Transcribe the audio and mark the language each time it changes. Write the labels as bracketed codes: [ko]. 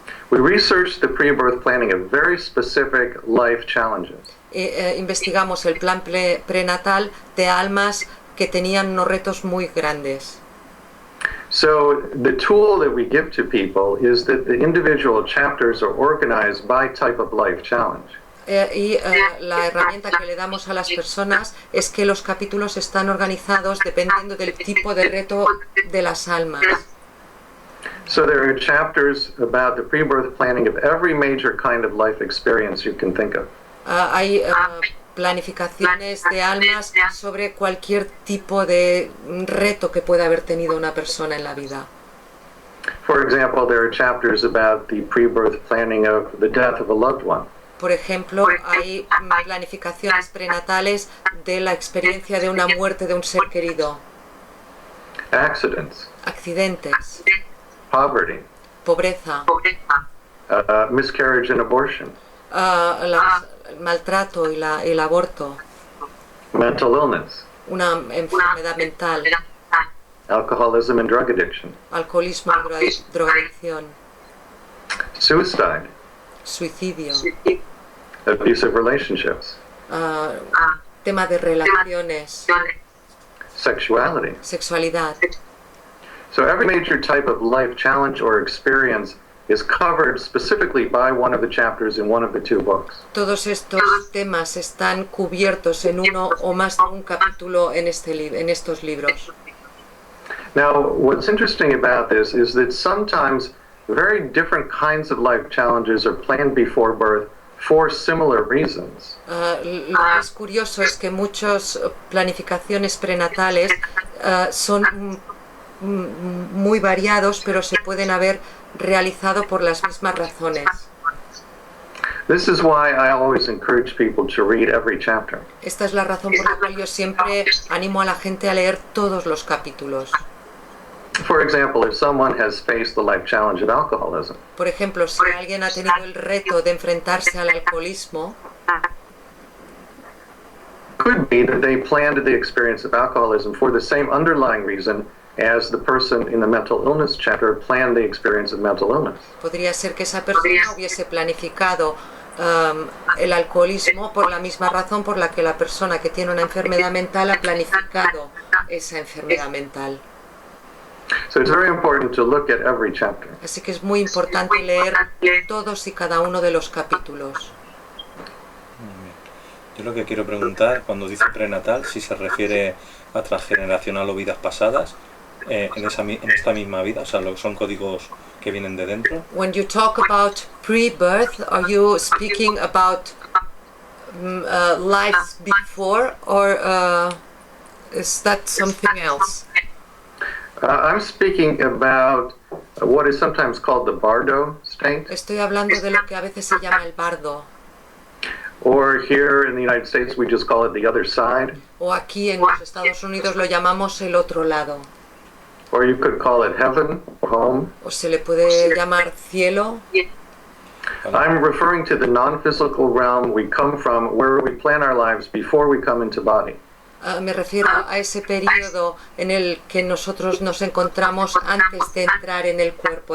[en] the pre-birth planning of very specific life challenges. [es] investigamos el plan prenatal de almas que tenían unos retos muy grandes. [en] So the tool that we give to people is that the individual chapters are organized by type of life challenge. [es] La herramienta que le damos a las personas es que los capítulos están organizados dependiendo del tipo de reto de las almas. [en] So there are chapters about the pre-birth planning of every major kind of life experience you can think of. [es] Hay planificaciones de almas sobre cualquier tipo de reto que pueda haber tenido una persona en la vida. [en] For example, there are chapters about the pre-birth planning of the death of a loved one. [es] Por ejemplo, hay planificaciones prenatales de la experiencia de una muerte de un ser querido. [en] Accidents, [es] Accidentes, [en] poverty, [es] pobreza, [en] miscarriage and abortion, [es] el maltrato y el aborto, [en] mental illness, [es] una enfermedad mental, [en] alcoholism and drug addiction, [es] alcoholismo y drogadicción, [en] suicide, [es] suicidio, [en] abusive relationships, [es] tema de relaciones, [en] sexuality. [es] sexualidad. [en] So every major type of life challenge or experience is covered specifically by one of the chapters in one of the two books. [es] Todos estos temas están cubiertos en uno o más de un capítulo en estos libros. [en] Now, what's interesting about this is that sometimes very different kinds of life challenges are planned before birth for similar reasons. [es] Lo que es curioso es que muchas planificaciones prenatales son muy variados, pero se pueden haber realizado por las mismas razones. [en] This is why I always encourage people to read every chapter. [es] Esta es la razón por la cual yo siempre animo a la gente a leer todos los capítulos. [en] For example, if someone has faced the life challenge of alcoholism, [es] Por ejemplo, si alguien ha tenido el reto de enfrentarse al alcoholismo, [en] could be that they planned the experience of alcoholism for the same underlying reason as the person in the mental illness chapter planned the experience of mental illness. [es] podría ser que esa persona hubiese planificado el alcoholismo por la misma razón por la que la persona que tiene una enfermedad mental ha planificado esa enfermedad mental. [en] So it's very important to look at every chapter. [es] Así que es muy importante leer todos y cada uno de los capítulos. Yo lo que quiero preguntar, cuando dice prenatal, si se refiere a transgeneracional o vidas pasadas, en esta misma vida, o sea, son códigos que vienen de dentro. [en] When you talk about pre-birth, are you speaking about lives before, or is that something else? I'm speaking about what is sometimes called the bardo state, [es] Estoy hablando de lo que a veces se llama el bardo, [en] or here in the United States we just call it the other side, [es] o aquí en los Estados Unidos lo llamamos el otro lado, [en] or you could call it heaven, home. [es] o se le puede llamar cielo. [en] I'm referring to the non-physical realm we come from, where we plan our lives before we come into body. [es] Me refiero a ese periodo en el que nosotros nos encontramos antes de entrar en el cuerpo